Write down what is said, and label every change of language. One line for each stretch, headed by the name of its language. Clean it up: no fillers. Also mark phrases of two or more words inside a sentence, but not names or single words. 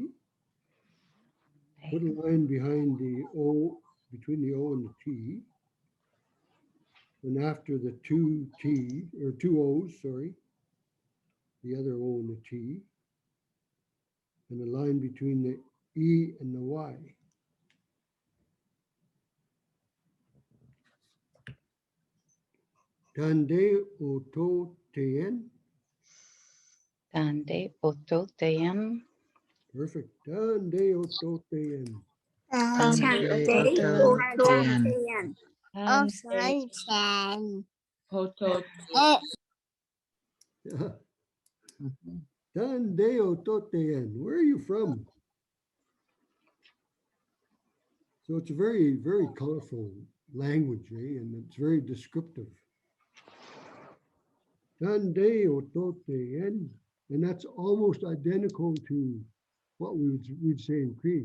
English: Put a line behind the O, between the O and the T. And after the 2 T, or 2 O's, sorry, the other O and the T. And a line between the E and the Y.
Michif: Tande Oto Teyen. Tande Oto Teyan. Perfect. Tande Oto Teyen. Tande Oto Teyen.
English: Oh, sorry, Chan.
Michif: Oto. Tande Oto Teyen.
English: Where are you from? So it's a very, very colorful language, and it's very descriptive.
Michif: Tande Oto Teyen.
English: And that's almost identical to what we'd say in Cree.